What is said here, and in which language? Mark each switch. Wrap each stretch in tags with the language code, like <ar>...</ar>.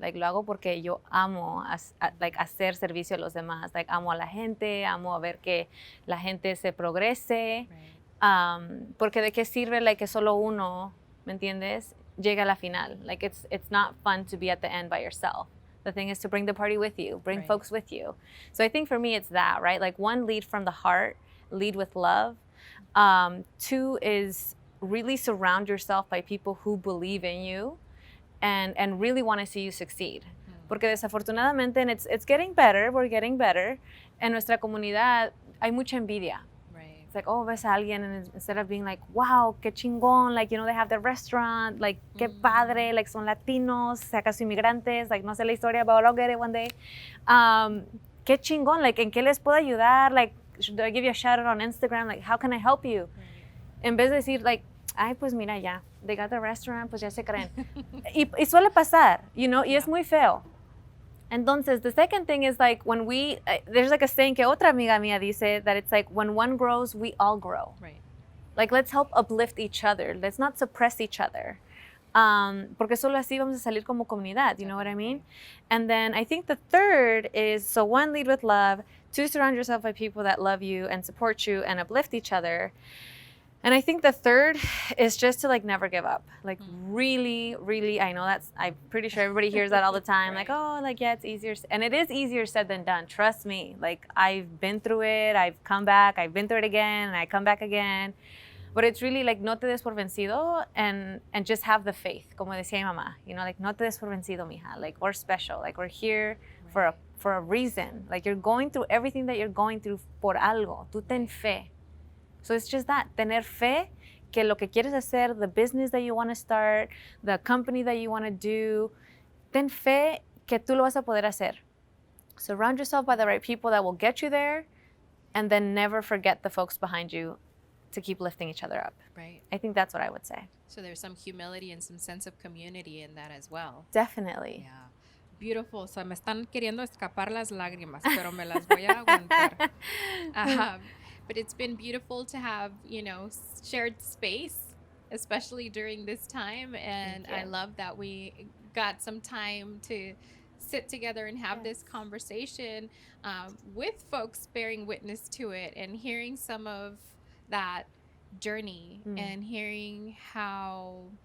<es>Like lo hago porque yo amo like hacer servicio a los demás. Like amo a la gente, amo a ver que la gente se progrese.</es> <en>Right.</en> <es>Porque de qué sirve like que solo uno, ¿me entiendes? Llega a la final.</es> <en>Like it's not fun to be at the end by yourself. The thing is to bring the party with you, bring Right. folks with you. So I think for me it's that, right? Like one, lead from the heart, lead with love. Two is really surround yourself by people who believe in you and really want to see you succeed.</en> <es>Porque desafortunadamente,</es> <en>and it's getting better, we're getting better.</en> <es>En nuestra comunidad hay mucha envidia.</es> <en>Right. It's like, oh,</en> <es>ves a alguien,</es> <en>and instead of being like, wow,</en> <es>qué chingón,</es> <en>like, you know, they have their restaurant, like,</en> <es>qué padre,</es> <en>like,</en> <es>son latinos, si acaso inmigrantes,</es> <en>like,</en> <es>no sé la historia,</es> <en>but I'll get it one day.</en> <es>Qué chingón, like, ¿en qué les puedo ayudar?</es> <en>Like, should I give you a shout out on Instagram? Like, how can I help you? Right.</en> <es>En vez de decir, like, ay, pues mira ya,</es> <en>they got the restaurant,</en> <es>pues ya se creen. y suele pasar, you know, y es muy feo.</es> <en>Entonces, the second thing is like when there's like a saying</en> <es>que otra amiga mía dice</es> <en>that it's like when one grows, we all grow. Right. Like let's help uplift each other. Let's not suppress each other.</en> <es>Porque solo así vamos a salir como comunidad,</es> <en>you know what I mean? And then I think the third is, so one, lead with love. Two, surround yourself by people that love you and support you and uplift each other. And I think the third is just to like never give up. Like really, really, I know I'm pretty sure everybody hears that all the time. Right. Like, oh, like, yeah, it's easier. And it is easier said than done. Trust me. Like I've been through it. I've come back. I've been through it again. And I come back again. But it's really like</en> <es>no te des por vencido</es> <en>and just have the faith.</en> <es>Como decía mi mamá, you know, like no te des por vencido, mija.</es> <en>Like we're special. Like we're here for a reason. Like you're going through everything that you're going through</en> <es>por algo. Tú ten fe.</es> <en>So it's just that,</en> <es>tener fe que lo que quieres hacer,</es> <en>the business that you want to start, the company that you want to do,</en> <es>ten fe que tú lo vas a poder hacer.</es> <en>Surround yourself by the right people that will get you there, and then never forget the folks behind you to keep lifting each other up. Right. I think that's what I would say. So there's some humility and some sense of community in that as well. Definitely. Yeah. Beautiful.</en> <es>So me están queriendo escapar las lágrimas, pero me las voy a aguantar.</es> <en>But it's been beautiful to have, you know, shared space, especially during this time. And I love that we got some time to sit together and have this conversation with folks bearing witness to it and hearing some of that journey and hearing how</en>